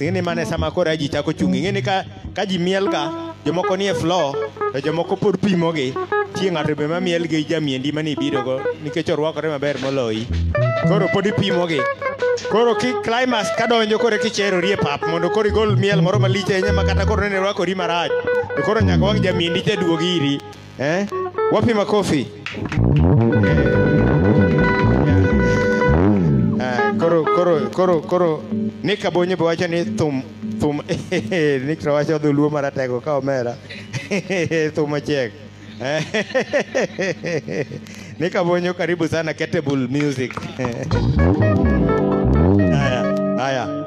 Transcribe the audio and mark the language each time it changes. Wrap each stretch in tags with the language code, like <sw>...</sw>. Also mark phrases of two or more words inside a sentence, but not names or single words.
<luo>Ng'eni mane sama koro ji chako chungi. Ng'eni ka ji miel ga, jomoko nie floor, to jomoko pod pimogi. Tie ng'ato be mamiel gi jamiendi mani biro go nikech orwakore maber moloyi. Koro pod ipimogi. Koro ki climax kadonjo koro kicherori e pap mondo koro igol miel moro malich ahinya ma kata koro ne rwakori marach. To koro nyaka wang' jamiendi te duogi iri.</luo> <sw>Wapi makofi?</sw> <luo>Koro Nika Bonye be wacho ni thum Nika wacho dholuo maratego ka omera. Thum achiek.</luo> <sw>Nika Bonye karibu sana Ketable Music. Haya.</sw>